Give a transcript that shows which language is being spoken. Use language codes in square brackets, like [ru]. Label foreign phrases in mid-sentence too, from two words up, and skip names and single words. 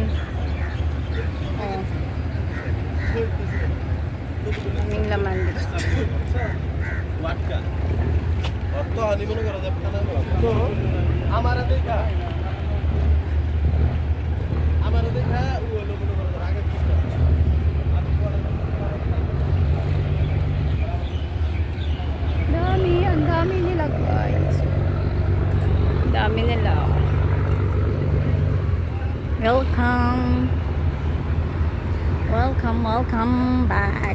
[tl] Oh. Daming laman. [hi] तो हनीमून करा था पता नहीं तो हमारा देखा वो लोग आगे [tl] Ang dami nila guys. Dami nila. [en] Welcome back.